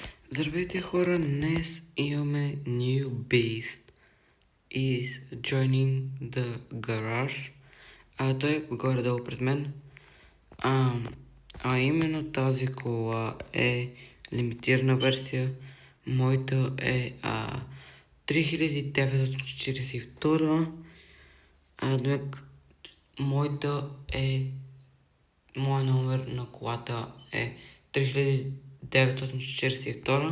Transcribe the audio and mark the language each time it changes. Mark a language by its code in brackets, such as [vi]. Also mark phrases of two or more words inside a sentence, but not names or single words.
[bg] Здравейте хора, днес имаме [en] New Beast is joining the garage. [bg] Той е горе-долу пред мен. Именно тази кола е лимитирана версия. Моята е 3942. Моя номер на колата е 3942.